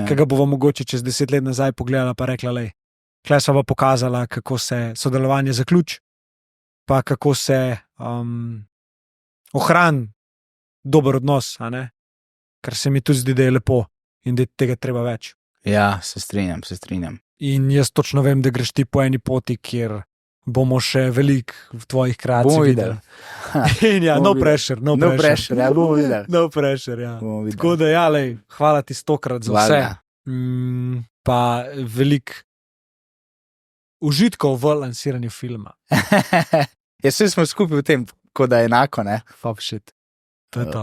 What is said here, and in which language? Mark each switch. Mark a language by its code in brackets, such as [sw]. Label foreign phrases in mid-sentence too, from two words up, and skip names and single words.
[sl] ki ga bova mogoče čez 10 let nazaj pogledala pa rekla, lej, tukaj sva pa pokazala, kako se sodelovanje zaključi, pa kako se ohrani dober odnos, a ne? Kar se mi tudi zdi, da je lepo in da je tega treba več. Ja, se strinjam. In jaz točno vem, da greš ti po eni poti, kjer bomo še veliko v tvojih kreacijah Bomo videli. In ja, Bomo no videli. [en] pressure, no No pressure. pressure, [sl] ja, bomo videli. [en] No pressure, ja. [sl] Bomo videli. Tako da, ja, lej, hvala ti 100-krat za vse. Valjda. Pa veliko užitkov v lansiranju filma. Ja, vsi smo skupaj v tem, tako da je enako, ne? [en] Fuck shit. [sl] To je to.